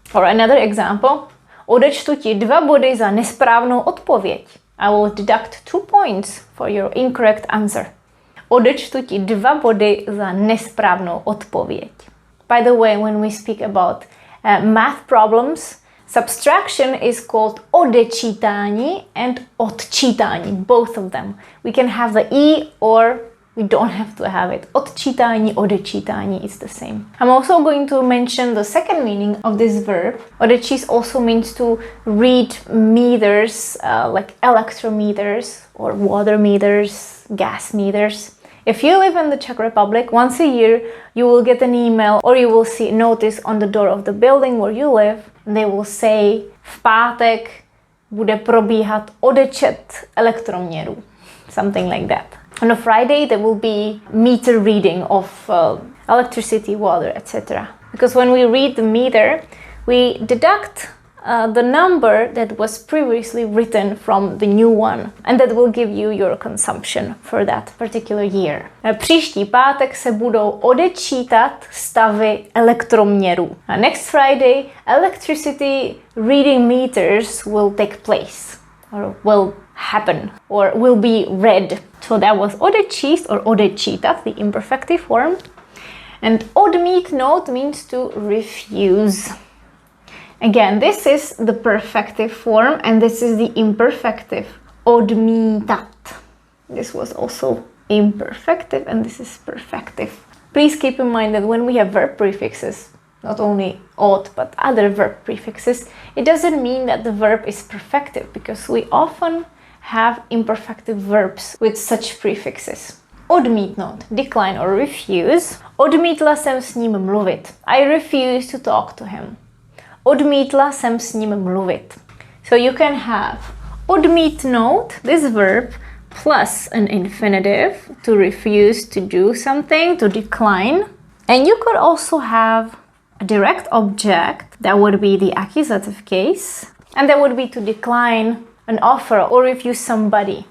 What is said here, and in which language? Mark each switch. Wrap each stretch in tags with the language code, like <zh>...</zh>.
<en>Or another example,</en> <cs>odečtu ti 2 body za nesprávnou odpověď.</cs> <en>I will deduct 2 points for your incorrect answer.</en> <cs>Odečtu ti 2 body za nesprávnou odpověď.</cs> <en>By the way, when we speak about math problems, subtraction is called odečítání and odčítání, both of them. We can have the E or we don't have to have it. Odčítání, odečítání is the same. I'm also going to mention the second meaning of this verb. Odečíst also means to read meters, like electrometers or water meters, gas meters. If you live in the Czech Republic, once a year you will get an email or you will see a notice on the door of the building where you live. And they will say,</en> <cs>v pátek bude probíhat odečet elektroměrů.</cs> <en>Something like that. On a Friday there will be meter reading of electricity, water, etc. Because when we read the meter, we deduct the number that was previously written from the new one. And that will give you your consumption for that particular year.</en> <cs>Příští pátek se budou odečítat stavy elektroměrů.</cs> <en>Next Friday, electricity reading meters will take place. Or will happen. Or will be read. So that was odečíst or odečítat, the imperfective form. And odmítnout means to refuse. Again, this is the perfective form and this is the imperfective. Odmítat. This was also imperfective and this is perfective. Please keep in mind that when we have verb prefixes, not only od but other verb prefixes, it doesn't mean that the verb is perfective because we often have imperfective verbs with such prefixes. Odmítnout, decline or refuse.</en> <cs>Odmítla jsem s ním mluvit.</cs> <en>I refuse to talk to him.</en> <cs>Odmítla jsem s ním mluvit.</cs> <en>So you can have odmítnout, this verb, plus an infinitive to refuse to do something, to decline. And you could also have a direct object, that would be the accusative case. And that would be to decline an offer or refuse somebody.</en>